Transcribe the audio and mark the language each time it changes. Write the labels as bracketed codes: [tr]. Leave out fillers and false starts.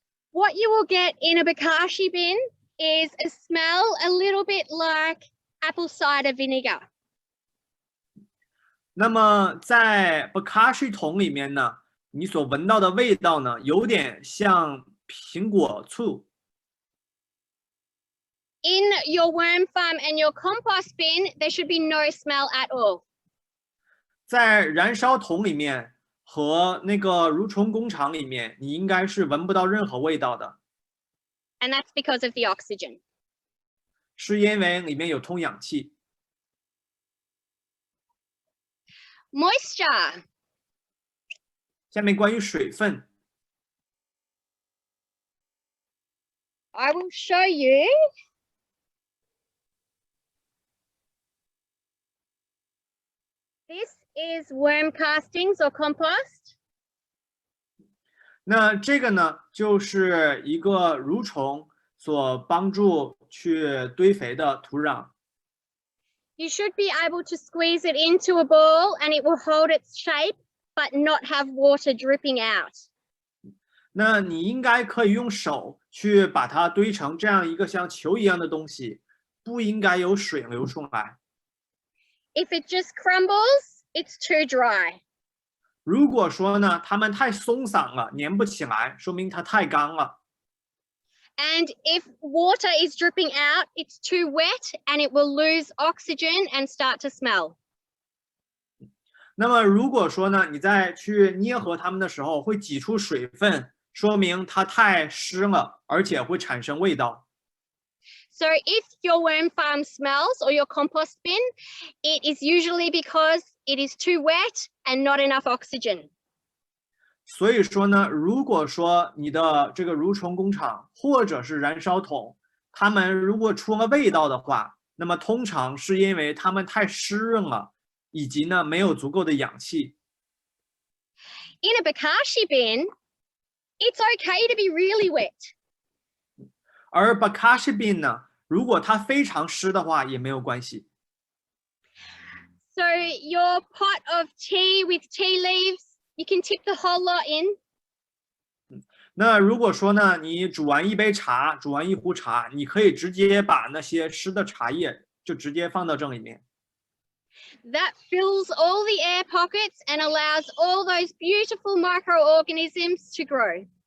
[en] What you will get in a bokashi bin is a smell a little bit like apple cider vinegar. [zh] 那么在 bokashi 桶里面呢，你所闻到的味道呢，有点像苹果醋。 [en] In your worm farm and your compost bin, there should be no smell at all. [zh] 在燃烧桶里面和那个蠕虫工厂里面，你应该是闻不到任何味道的。 [en] And that's because of the oxygen. [zh] 是因为里面有通氧气。 [en] Moisture. [zh] 下面关于水分， [en] I will show you. This is worm castings or compost. [zh] 那这个呢，就是一个蠕虫所帮助去堆肥的土壤。 [en] You should be able to squeeze it into a ball and it will hold its shape, but not have water dripping out. [zh] 那你应该可以用手去把它堆成这样一个像球一样的东西，不应该有水流出来。 [en] If it just crumbles, it's too dry. [zh] 如果说呢，它们太松散了，粘不起来，说明它太干了。 [en] And if water is dripping out, it's too wet and it will lose oxygen and start to smell. [zh] 那么如果说呢，你在去捏合它们的时候会挤出水分，说明它太湿了，而且会产生味道。 [en] So if your worm farm smells or your compost bin, it is usually because it is too wet and not enough oxygen. [zh] 所以说呢，如果说你的这个蠕虫工厂或者是燃烧桶，它们如果出了味道的话，那么通常是因为它们太湿润了，以及呢没有足够的氧气。 [en] In a bokashi bin, it's okay to be really wet. [zh] 而 bokashi bin 呢，如果它非常湿的话也没有关系。 [en] So your pot of tea with tea leaves, you can tip the whole lot in. [zh] 那如果说呢，你煮完一杯茶，煮完一壶茶，你可以直接把那些湿的茶叶就直接放到这里面。 [en] That fills all the air pockets and allows all those beautiful microorganisms to grow.